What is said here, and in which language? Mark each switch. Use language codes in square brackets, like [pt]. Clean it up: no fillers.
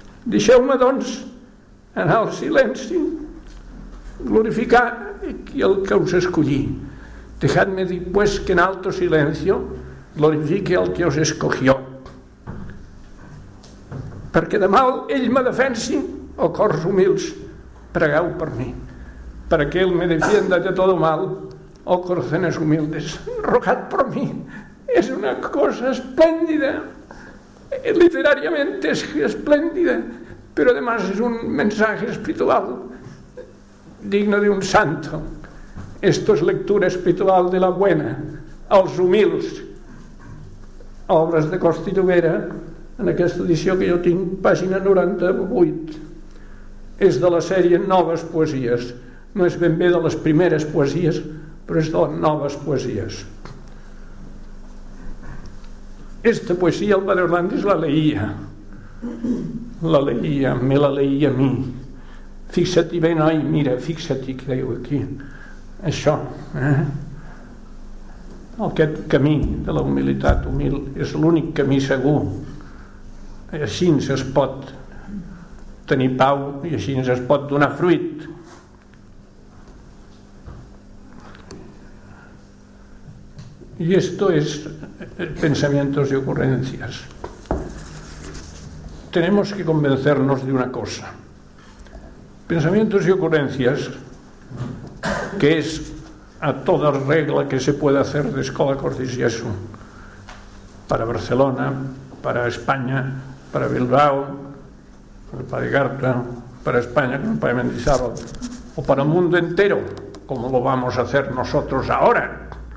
[ca] Deixeu-me, doncs, anar al silenci, glorificar el que us escollí. [es] Dejadme, pues, que en alto silencio glorifique el que os escogió. [ca] Perquè de mal ell me defensi, o cors humils, pregueu per mi. [es] Perquè ell me defienda de todo mal, o corazones humildes, rogad per mi. Es una cosa espléndida, literariamente es espléndida, pero además es un mensaje espiritual digno de un santo. Esto es lectura espiritual de la buena, [ca] als humils. [es] Obras de [ca] Costa Llobera, en aquesta edició que jo tinc, pàgina 98, és de la sèrie Noves Poesies. No és ben bé de les primeres poesies, però és de les noves poesies. [es] Esta poesía el padre Orlandis la leía. La leía, me la leía a mí. Fíjate bien, ay, mira, fíjate que digo aquí. [ca] Això, aquest camí de la humilitat humil és l'únic camí segur. Així es pot tenir pau i així es pot donar fruit. [es] Y esto es pensamientos y ocurrencias. Tenemos que convencernos de una cosa. Pensamientos y ocurrencias, que es a toda regla que se puede hacer de Escola Cortis y eso, para Barcelona, para España, para Bilbao, para Igarta, para España, para Mendizábal, o para el mundo entero, como lo vamos a hacer nosotros ahora.